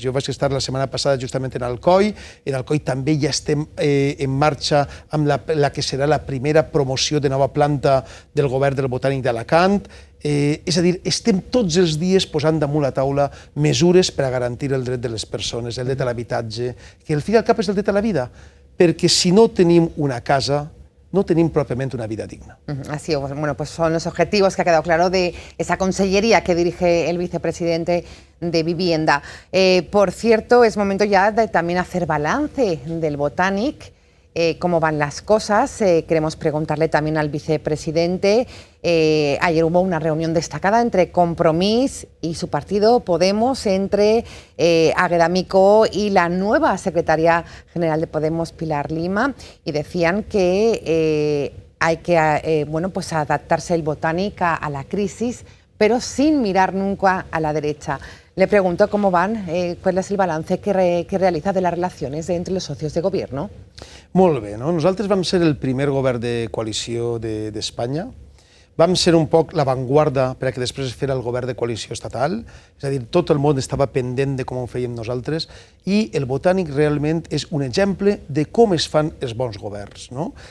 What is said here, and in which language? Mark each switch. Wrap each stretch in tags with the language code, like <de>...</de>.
<ca>Jo vaig estar la setmana passada justament en Alcoi. En Alcoi també ja estem en marxa amb la que serà la primera promoció de nova planta del govern del Botànic d'Alacant. És a dir, estem tots els dies posant damunt la taula mesures per a garantir el dret de les persones, el dret a l'habitatge, que al fi i al cap és el dret a la vida, perquè si no tenim una casa, no tenim pròpiament una vida digna.</ca> <es>Así, bueno, pues son los objetivos que ha quedado claro de esa consellería que dirige el vicepresidente de Vivienda. Por cierto, es momento ya de también hacer balance del Botànic. Cómo van las cosas. Queremos preguntarle también al vicepresidente. Ayer hubo una reunión destacada entre Compromís y su partido Podemos, entre Águeda Micó y la nueva secretaria general de Podemos, Pilar Lima, y decían que hay que pues adaptarse el Botànic a la crisis, pero sin mirar nunca a la derecha. Le pregunto cómo van, cuál es el balance que realiza de las relaciones entre los socios de gobierno.</es> <ca>Molt bé, no? Nosaltres vam ser el primer govern de coalició d'Espanya. Vam ser un poc l'avantguarda perquè després es fera el govern de coalició estatal. És a dir, tot el món estava pendent de com ho fèiem nosaltres i el Botànic realment és un exemple de com es fan els bons governs, no?</ca>